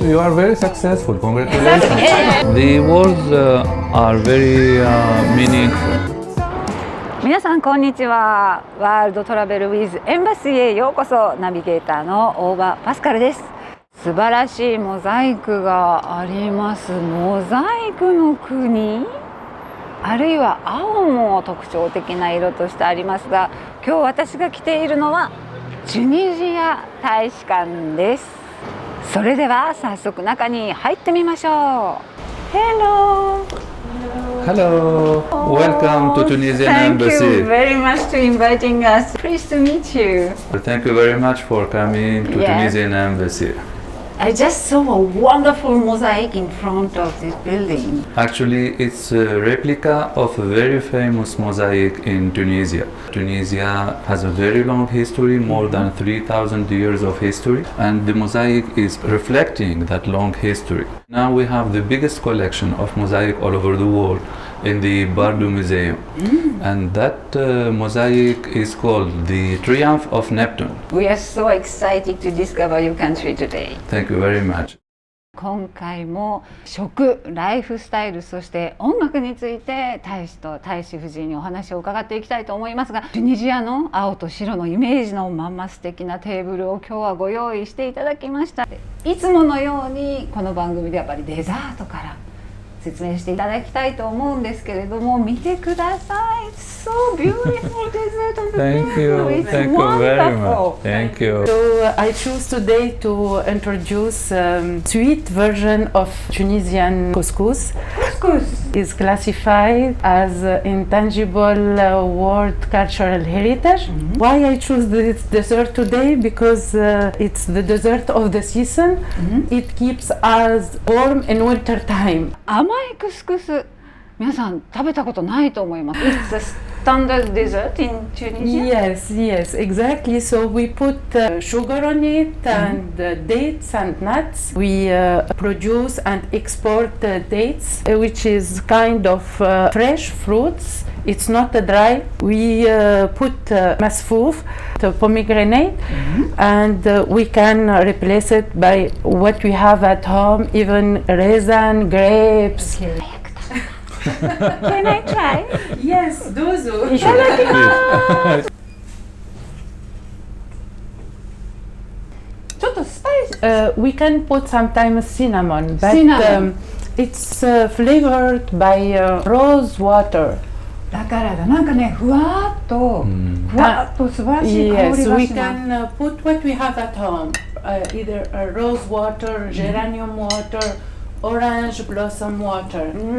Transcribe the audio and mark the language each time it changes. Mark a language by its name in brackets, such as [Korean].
[English] you are very successful. Congratulations. The words are very meaningful. [Japanese] 皆さんこんにちは。ワールドトラベルウィズエンバシーへようこそ。ナビゲーターの大場パスカルです。素晴らしいモザイクがあります。モザイクの国、あるいは青も特徴的な色としてありますが、今日私が来ているのはチュニジア大使館です。それでは早速中に入ってみましょう。 [English] Hello. Hello. Welcome to Tunisian Embassy. Thank you very much for inviting us. Pleased to meet you. Thank you very much for coming to Tunisian Embassy. I just saw a wonderful mosaic in front of this building. Actually, it's a replica of a very famous mosaic in Tunisia. Tunisia has a very long history, more than 3,000 years of history, and the mosaic is reflecting that long history. Now we have the biggest collection of mosaic all over the world in the Bardo Museum. And that mosaic is called the Triumph of Neptune. We are so excited to discover your country today. Thank you very much. [Japanese] 今回も食、ライフスタイル、そして音楽について大使と大使夫人にお話を伺っていきたいと思いますが、チュニジアの青と白のイメージのまんま素敵なテーブルを今日はご用意していただきました。いつものようにこの番組でやっぱりデザートから説明していただきたいと思うんですけれども、見てください。 [English] So beautiful dessert on the Thank you. It's Thank you very wonderful. much. Thank you. So I choose today to introduce sweet version of Tunisian couscous. Couscous Is classified as intangible world cultural heritage. Why I choose this dessert today? Because it's the dessert of the season. It keeps us warm in winter time. [Japanese] 甘いクスクス、皆さん食べたことないと思います。 [English] It's a standard dessert in Tunisia. Yes, exactly. So we put sugar on it and dates and nuts. We produce and export dates, which is kind of fresh fruits. It's not dry. We put mass foof, the pomegranate, and we can replace it by what we have at home, even raisin, grapes. Okay. Can I try? Yes, do so. [Japanese] いただきます。ちょっとスパイス。 [English] We can put sometimes cinnamon, but Cinnamon. It's flavored by rose water. [Japanese] だからだ、なんかね、ふわっと素晴らしい香り [English] Yes, [Japanese] が [English] we [Japanese] します。 [English] can put what we have at home, either rose water, geranium water, orange blossom water.